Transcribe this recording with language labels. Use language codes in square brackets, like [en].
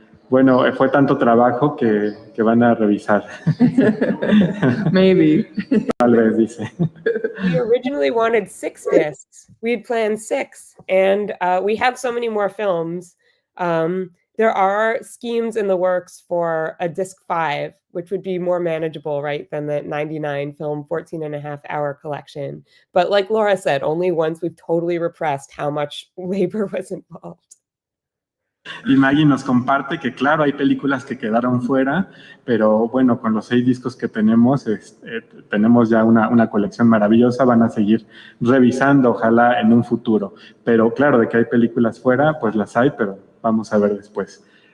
[es] Bueno, fue tanto trabajo que van a revisar. [en] Maybe. [es] Tal vez, dice. [en] We originally wanted 6 discs. We had planned 6, and we have so many more films. There are schemes in the works for a disc 5, which would be more manageable, right, than the 99 film 14.5-hour collection. But like Laura said, only once we've totally repressed how much labor was involved. [es] Y Maggie nos comparte que, claro, hay películas que quedaron fuera, pero bueno, con los 6 discos que tenemos, tenemos ya una colección maravillosa, van a seguir revisando, ojalá en un futuro. Pero claro, de que hay películas fuera, pues las hay, pero vamos a ver después.